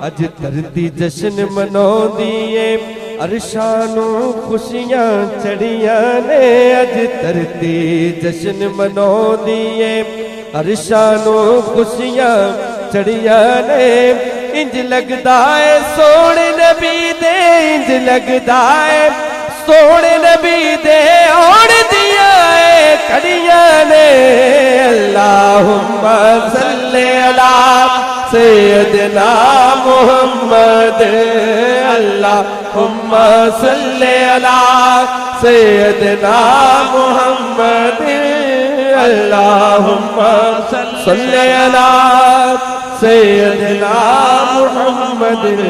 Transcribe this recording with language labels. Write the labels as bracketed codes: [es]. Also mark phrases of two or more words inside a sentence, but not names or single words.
[pa] اج دھرتی جشن مناؤندی ہے، عرشاں نوں خوشیاں چڑھیاں نے، اج دھرتی جشن مناؤندی ہے، عرشاں نوں خوشیاں چڑھیاں نے. انج لگدا ہے سوہنے نبی دے، انج لگدا ہے سوہنے نبی دے آؤن دیاں کڑیاں نے. [ar] اللهم صل على سيدنا محمد، اللهم صل على سيدنا محمد، اللهم صل على سيدنا محمد.